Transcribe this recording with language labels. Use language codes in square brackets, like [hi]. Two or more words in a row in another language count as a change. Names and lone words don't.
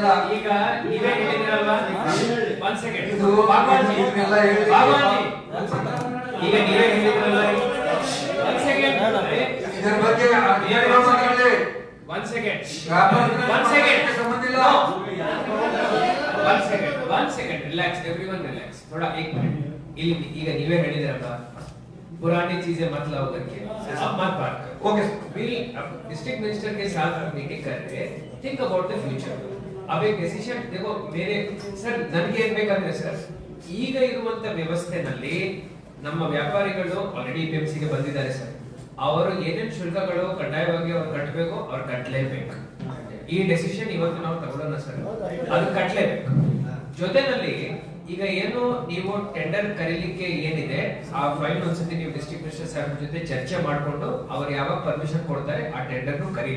[kn] ಈಗ ನೀವೇ ಹೇಳಿದಿರಲ್ವಾ, 1 ಸೆಕೆಂಡ್ ಇದು ಇದನ್ನೆಲ್ಲ ಹೇಳಿ ಈಗ ನೀವೇ ಹೇಳಿದಿರಲ್ಲ, 1 ಸೆಕೆಂಡ್ ಇದರ ಬಗ್ಗೆ ಏನು ಮಾತಾಡಲಿ? 1 ಸೆಕೆಂಡ್ ಸಂಬಂಧ ಇಲ್ಲ. [en] 1 second relax, everyone relax [hi] थोड़ा 1 मिनट. [kn] ಇಲ್ಲಿ ಈಗ ನೀವೇ ಹೇಳಿದಿರಲ್ವಾ, [hi] पुरानी चीजें मत लाओ करके, अब मत बात करो. ओके, बिल [en] district minister [hi] के साथ मीटिंग कर रहे हैं, [en] think about the future. [hi] अब एक डिसीजन देखो मेरे सर [kn] ನನಗೆ ಏನ್ ಬೇಕಂದ್ರೆ ಸರ್, ಈಗ ಇರುವಂತ ವ್ಯವಸ್ಥೆನಲ್ಲಿ ನಮ್ಮ ವ್ಯಾಪಾರಿಗಳು ಆಲ್ರೆಡಿ ಪಿಎಂಸಿ ಗೆ ಬಂದಿದ್ದಾರೆ ಸರ್. ಅವರು ಏನೇನ್ ಶುಲ್ಕಗಳು ಕಡ್ಡಾಯವಾಗಿ ಅವ್ರು ಕಟ್ಟಬೇಕು ಅವ್ರು ಕಟ್ಟಲೇಬೇಕು. ಈ ಡಿಸಿಷನ್ ಇವತ್ತು ನಾವು ತಗೊಳ್ಳೋಣ ಸರ್, ಅದು ಕಟ್ಟಲೇಬೇಕು. ಜೊತೆನಲ್ಲಿ ಈಗ ಏನು ನೀವು ಟೆಂಡರ್ ಕರೀಲಿಕ್ಕೆ ಏನಿದೆ ಆ ಫೈಲ್ ಒಂದ್ಸತಿ ನೀವು [en] district minister [kn] ಸಾಹೇಬ್ ಜೊತೆ ಚರ್ಚೆ ಮಾಡಿಕೊಂಡು ಅವ್ರು ಯಾವಾಗ ಪರ್ಮಿಷನ್ ಕೊಡ್ತಾರೆ ಆ ಟೆಂಡರ್ ಕರೀಲಿ.